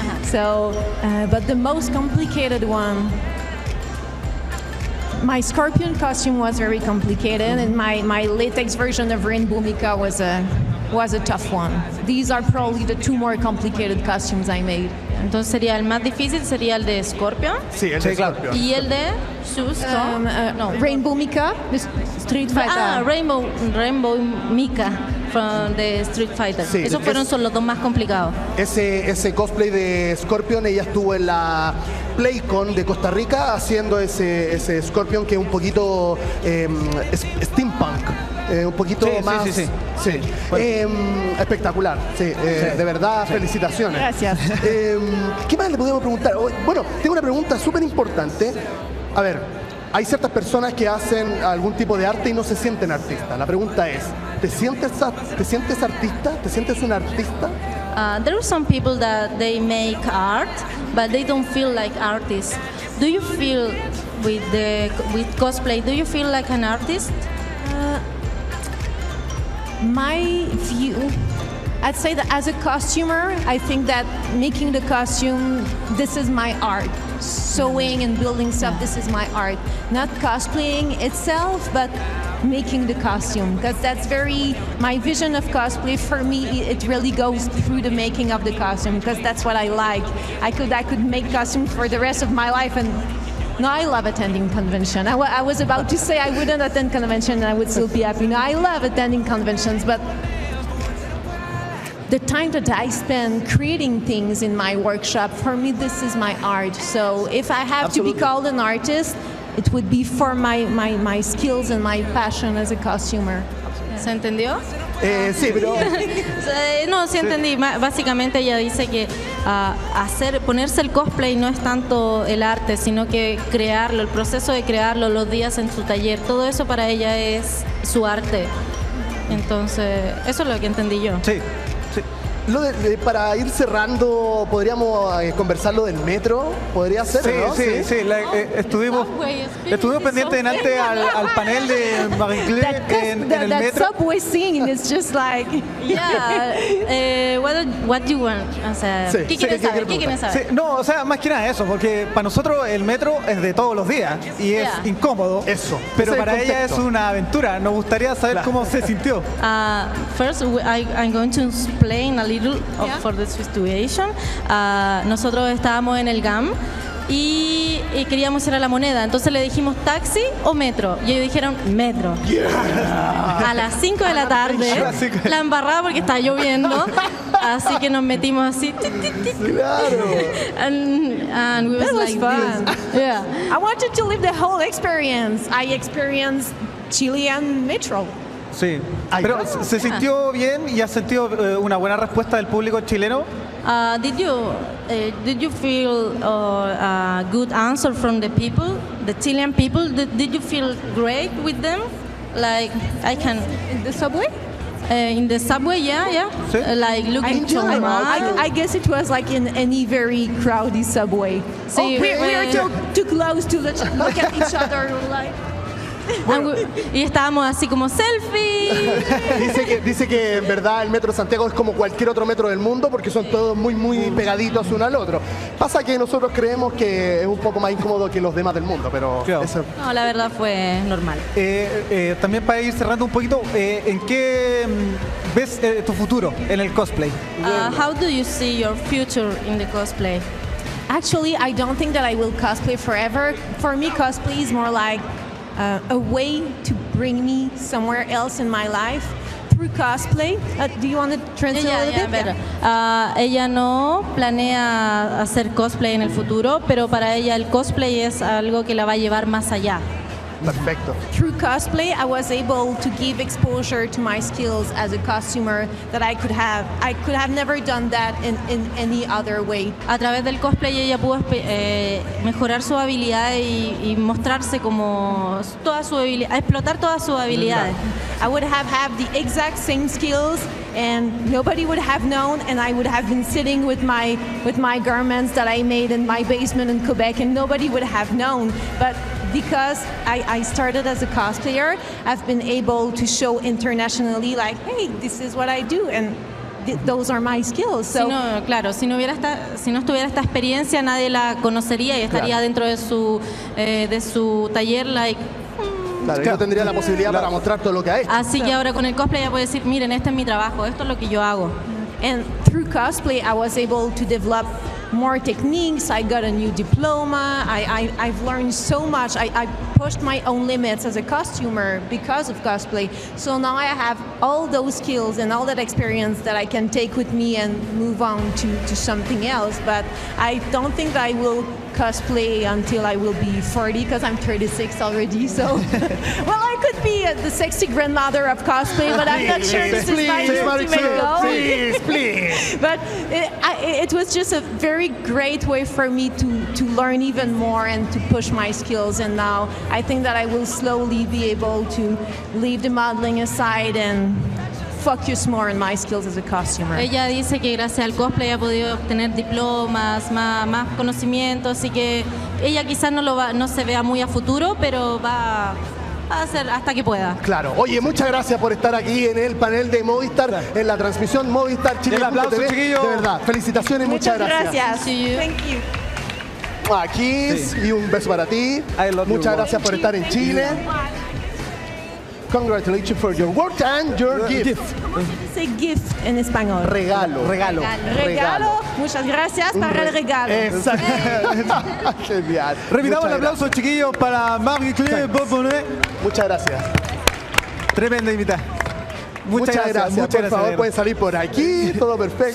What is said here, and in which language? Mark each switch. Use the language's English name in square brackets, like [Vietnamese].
[English] So, but the most complicated one, my scorpion costume was very complicated, and my latex version of Rainbow Mika was a tough one. These are probably the two more complicated costumes I made. [Spanish] Entonces sería el más difícil, sería el de Scorpion. Sí, el de Scorpion. Y el de no. [English] Rainbow Mika, the Street Fighter. Rainbow Mika from the Street Fighter. [Spanish] Sí, Esos son los dos más complicados. Ese cosplay de Scorpion, ella estuvo en la PlayCon de Costa Rica haciendo ese Scorpion que es un poquito steampunk. Un poquito más. Sí. Bueno. Espectacular. Sí, de verdad, felicitaciones. Gracias. ¿Qué más le podemos preguntar? Bueno, tengo una pregunta súper importante. A ver, hay ciertas personas que hacen algún tipo de arte y no se sienten artistas. La pregunta es, ¿te sientes artista? ¿Te sientes un artista? [English] There are some people that they make art, but they don't feel like artists. Do you feel with cosplay? Do you feel like an artist? My view, I'd say that as a costumer, I think that making the costume, this is my art. Sewing and building stuff, this is my art. Not cosplaying itself, but making the costume. Because that's my vision of cosplay, for me, it really goes through the making of the costume, because that's what I like. I could make costumes for the rest of my life, and no, I love attending convention. I was about to say I wouldn't attend convention and I would still be happy. No, I love attending conventions, but the time that I spend creating things in my workshop, for me, this is my art. So if I have to be called an artist, it would be for my skills and my passion as a costumer. [Spanish] ¿Se entendió? Sí, pero... No, sí entendí. Básicamente ella dice que ponerse el cosplay no es tanto el arte, sino que crearlo, el proceso de crearlo, los días en su taller, todo eso para ella es su arte. Entonces, eso es lo que entendí yo. Sí. Para ir cerrando, ¿podríamos conversar lo del metro? ¿Podría ser? ¿no? Sí. Estuvimos pendientes delante al panel de Marie-Claude en el [English] that [Spanish] metro. [English] subway scene is just like... Yeah. What do you want? [Spanish] O sea, ¿qué quieren saber? ¿Qué quieren saber? Sí, no, o sea, más que nada eso, porque para nosotros el metro es de todos los días y es incómodo. Eso. Pero Ese para ella es una aventura. Nos gustaría saber cómo se sintió. [English] First, I'm going to explain a little for the situation. [Spanish] Nosotros estábamos en el GAM y queríamos ir a la Moneda. Entonces le dijimos taxi o metro. Y ellos dijeron metro. A las 5 de la tarde, la embarrada porque está lloviendo. Así que nos metimos así. Claro. [English] And we That was like fun. this. Yeah. I wanted to live the whole experience. I experienced Chilean metro. [Spanish] Sí, pero ¿se sintió bien y ha sentido una buena respuesta del público chileno? [English] Did you feel a good answer from the people, the Chilean people? Did you feel great with them? Like I can In the subway? in the subway, yeah. [Spanish] Sí. [English] Like looking to I guess it was like in any very crowded subway. [Spanish] Sí, [English] we are too close to look at each other like... [Spanish] y estábamos así como selfie. Dice que en verdad el metro de Santiago es como cualquier otro metro del mundo porque son todos muy pegaditos uno al otro. Pasa que nosotros creemos que es un poco más incómodo que los demás del mundo, pero claro. eso... No, la verdad fue normal. También para ir cerrando un poquito, ¿en qué ves tu futuro en el cosplay? [English] How do you see your future in the cosplay? Actually, I don't think that I will cosplay forever. For me, cosplay is more like a way to bring me somewhere else in my life through cosplay. Do you want to translate a little bit? [Spanish] Ella no planea hacer cosplay en el futuro, pero para ella el cosplay es algo que la va a llevar más allá. Perfecto. [English] Through cosplay, I was able to give exposure to my skills as a costumer that I could have. I could have never done that in any other way. [Spanish] A través del cosplay ella pudo mejorar su habilidad y mostrarse como toda su habilidad, explotar todas sus habilidades. [English] I would have had the exact same skills and nobody would have known, and I would have been sitting with my garments that I made in my basement in Quebec and nobody would have known. But because I started as a cosplayer, I've been able to show internationally, like, hey, this is what I do, and those are my skills. So, [Spanish] si no estuviera esta experiencia, nadie la conocería y estaría dentro de su taller, Claro, yo tendría la posibilidad para mostrar todo lo que ha hecho. Así que ahora con el cosplay ya puede decir, miren, este es mi trabajo, esto es lo que yo hago. [English] And through cosplay, I was able to develop more techniques. I got a new diploma. I've learned so much. I pushed my own limits as a costumer because of cosplay. So now I have all those skills and all that experience that I can take with me and move on to something else. But I don't think that I will cosplay until I will be 40 because I'm 36 already. So, well, I could be the sexy grandmother of cosplay, but I'm not sure this is my ultimate goal. Please. But it was just a very great way for me to learn even more and to push my skills. And now I think that I will slowly be able to leave the modeling aside and focus more on my skills as a costumer. [Spanish] Ella dice que gracias al cosplay ha podido obtener diplomas, más conocimientos, y que ella quizás no se vea muy a futuro, pero va a hacer hasta que pueda. Claro. Oye, muchas gracias por estar aquí en el panel de Movistar, en la transmisión Movistar Chile. El aplauso, chiquillos. De verdad, felicitaciones, muchas gracias. [English] Thank you. [Spanish] Kiss y un beso para ti. Muchas gracias por estar en Chile. [English] Congratulations for your work and your gift. Say gift [Spanish] en español. Regalo. Regalo. Muchas gracias para el regalo. Exacto. Genial. Repitamos el Muchas aplauso, chiquillos, para Marie-Claude Bourbonnais. Muchas gracias. Tremenda invitada. Muchas gracias. Por favor, pueden salir por aquí. Todo perfecto.